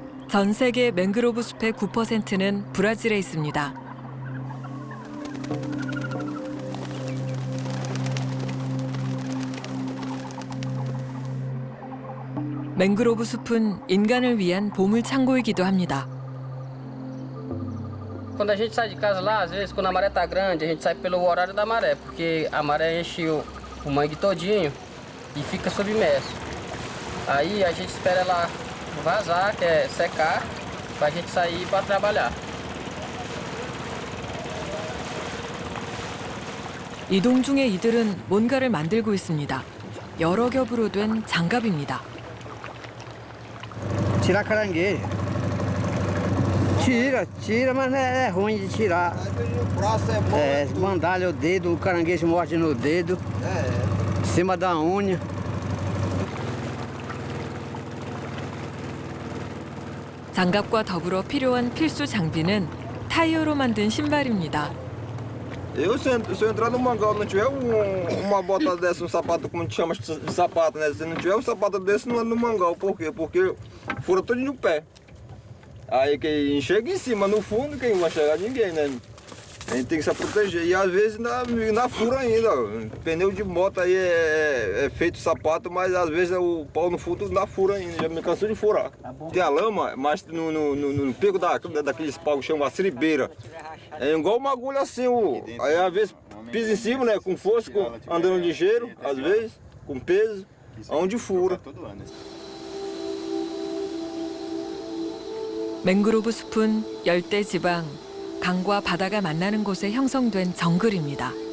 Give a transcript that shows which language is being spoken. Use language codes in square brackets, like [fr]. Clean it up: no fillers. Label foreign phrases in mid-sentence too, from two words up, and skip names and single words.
[ko] 전 세계 맹그로브 숲의 9%는 브라질에 있습니다. 맹그로브 숲은 인간을 위한 보물 창고이기도 합니다. [pt] Quando a gente sai de casa lá, às vezes quando a maré tá grande, a gente sai pelo horário da maré, porque a maré enche o mangue todinho e fica submerso. Aí a gente espera ela vazar, que é secar, pra gente sair para trabalhar. [ko] 이동 중에 이들은 뭔가를 만들고 있습니다. 여러 겹으로 된 장갑입니다. [pt] Tirar caranguejo. Tira, mas é ruim de tirar. É, bandalha o dedo, o caranguejo morde no dedo, em cima da unha. [ko] 장갑과 더불어 필요한 필수 장비는 타이어로 만든 신발입니다. [pt] Se eu entrar no mangal e não tiver uma bota dessa, um sapato, como a gente chama de sapato, né? Se não tiver um sapato desse, não é no mangal. Por quê? Porque fura todo no pé. Aí quem chega em cima, no fundo, quem vai chegar? Ninguém, né? A gente tem que se proteger. E às vezes na fura ainda. Pneu de moto aí é feito sapato, mas às vezes o pau no fundo na fura ainda. Já me cansou de furar. Tem a lama, mas no pico daqueles pau que chama siribeira. É igual uma agulha assim. Aí às vezes pisa em cima, né? Com força, andando ligeiro, às vezes, com peso, onde fura. [ko] 맹그로브 숲은 열대 지방, 강과 바다가 만나는 곳에 형성된 정글입니다.